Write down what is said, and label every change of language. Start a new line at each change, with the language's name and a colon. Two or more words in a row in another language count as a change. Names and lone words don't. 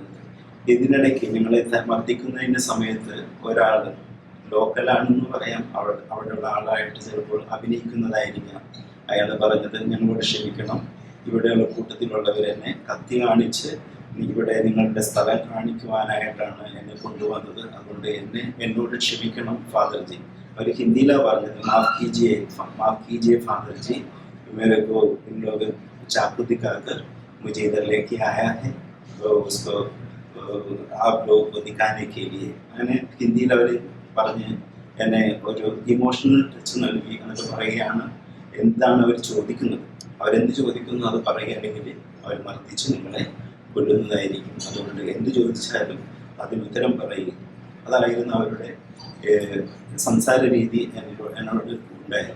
Malayalam: ഇതിനിടയ്ക്ക് ഞങ്ങളെ മർദ്ദിക്കുന്നതിൻ്റെ സമയത്ത് ഒരാൾ ലോക്കലാണെന്ന് പറയാം, അവിടെയുള്ള ആളായിട്ട് ചിലപ്പോൾ അഭിനയിക്കുന്നതായിരിക്കാം. അയാൾ പറഞ്ഞത്, ഞങ്ങളോട് ക്ഷമിക്കണം, ഇവിടെയുള്ള കൂട്ടത്തിലുള്ളവരെന്നെ കത്തി കാണിച്ച് ഇവിടെ നിങ്ങളുടെ സ്ഥലം കാണിക്കുവാനായിട്ടാണ് എന്നെ കൊണ്ടുവന്നത്. അതുകൊണ്ട് എന്നോട് ക്ഷമിക്കണം ഫാദർജി. അവർ ഹിന്ദിയിലാണ് പറഞ്ഞത്,
Hindi: മാഫ് कीजिए फादर जी, मेरे को इन लोग चाकू दिखाकर मुझे इधर लेके आया है, तो उसको आप लोगों को दिखाने के लिए.
Malayalam: അങ്ങനെ ഹിന്ദിയിൽ അവർ പറഞ്ഞ് എന്നെ ഒരു
English: emotional touch
Malayalam: നൽകി. എന്നിട്ട് പറയുകയാണ് എന്താണ് അവർ ചോദിക്കുന്നത്, അവരെന്ത് ചോദിക്കുന്നു അത് പറയുക, അല്ലെങ്കിൽ അവർ മർദ്ദിച്ച് നിങ്ങളെ കൊല്ലുന്നതായിരിക്കും. അതുകൊണ്ട് എന്ത് ചോദിച്ചാലും അതിന് ഉത്തരം പറയുക. അതായിരുന്നു അവരുടെ സംസാര രീതി എന്നോട് ഉണ്ടായിരുന്നു.